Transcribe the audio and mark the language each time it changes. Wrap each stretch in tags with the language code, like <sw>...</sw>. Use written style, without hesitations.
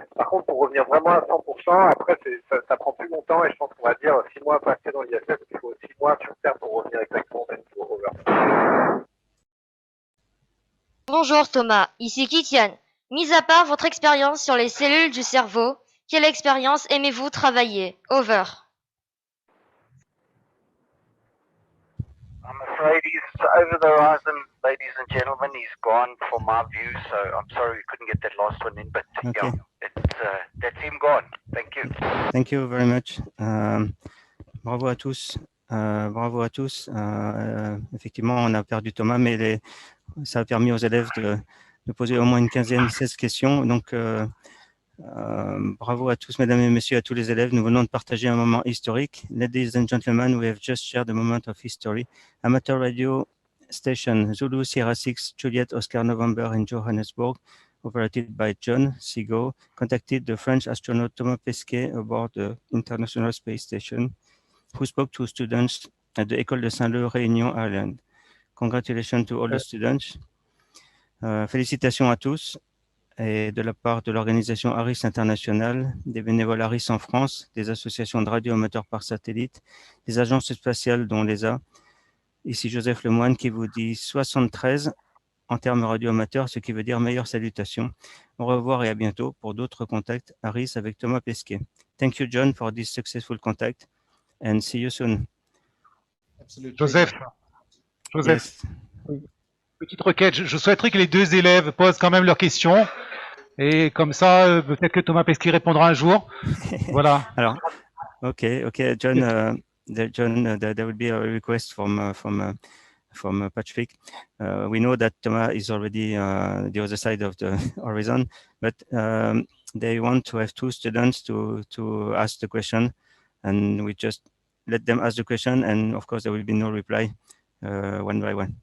<fr>Par contre, pour revenir vraiment à 100%, après, ça prend plus longtemps et je pense qu'on va dire 6 mois passés dans l'ISS, il faut 6 mois sur Terre pour revenir exactement au même niveau.</fr> <en>Over.</en> <fr>Bonjour Thomas, ici Kitian. Mis à part votre expérience sur les cellules du cerveau, quelle expérience aimez-vous travailler?</fr> <en>Over. I'm afraid he's over the horizon, ladies and gentlemen. He's gone for my view, so I'm sorry we couldn't get that last one in, but Okay. yeah, that's him gone. Thank you. Thank you very much.</en> <fr>Bravo à tous. Bravo à tous. Effectivement, on a perdu Thomas, mais ça a permis aux élèves de poser au moins une 16 questions. Donc, bravo à tous, mesdames et messieurs, à tous les élèves. Nous venons de partager un moment historique.</fr> <en>Ladies and gentlemen, we have just shared a moment of history. Amateur radio station Zulu Sierra 6 Juliet Oscar November in Johannesburg, operated by John Seago, contacted the French astronaut Thomas Pesquet aboard the International Space Station. who spoke to students at the École de Saint-Leu, Réunion, Ireland. Congratulations to all the students.</en> <fr>Félicitations à tous et de la part de l'organisation ARIS International, des bénévoles ARIS en France, des associations de radio amateurs par satellite, des agences spatiales dont l'ESA. Ici Joseph Lemoine qui vous dit 73 en termes radio amateurs, ce qui veut dire meilleure salutation. Au revoir et à bientôt pour d'autres contacts ARIS avec Thomas Pesquet.</fr> <en>Thank you John for this successful contact and see you soon. Joseph, Yes.</en> <fr>petite requête, je souhaiterais que les deux élèves posent quand même leurs questions. Et comme ça, peut-être que Thomas Pesquet répondra un jour. Voilà. Alors, okay, John.</fr> <en>There will be a request from Patrick. We know that Thomas is already the other side of the horizon, but they want to have two students to ask the question, and we just let them ask the question, and of course there will be no reply one by one.</en>